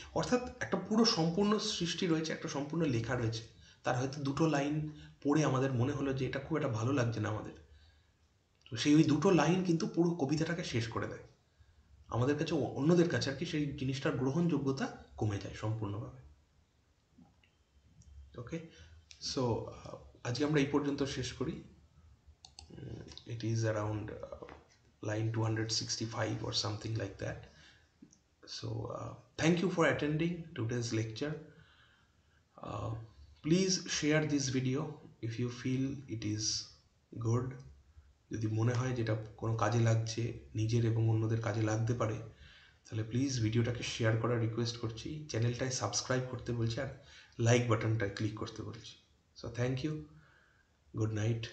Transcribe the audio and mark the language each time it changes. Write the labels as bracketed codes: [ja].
[bn] অর্থাৎ একটা পুরো সম্পূর্ণ সৃষ্টি রয়েছে, একটা সম্পূর্ণ লেখা রয়েছে, তার হয়তো দুটো লাইন পড়ে আমাদের মনে হলো যে এটা খুব একটা ভালো লাগছে না আমাদের, তো সেই ওই দুটো লাইন কিন্তু পুরো কবিতাটাকে শেষ করে দেয়। আমাদের কাছে, অন্যদের কাছে আর কি, সেই জিনিসটার গ্রহণযোগ্যতা কমে যায় সম্পূর্ণভাবে। ওকে, সো আজকে আমরা এই পর্যন্ত শেষ করি। [en] It is around line 265 or something like that. So thank you for attending today's lecture. Please share this video if you feel it is good. [bn] যদি মনে হয় যেটা কোনো কাজে লাগছে, নিজের এবং অন্যদের কাজে লাগতে পারে, তাহলে প্লিজ ভিডিওটাকে শেয়ার করার রিকোয়েস্ট করছি, চ্যানেলটায় সাবস্ক্রাইব করতে বলছি, আর লাইক বাটনটায় ক্লিক করতে বলছি। [en] So thank you, good night.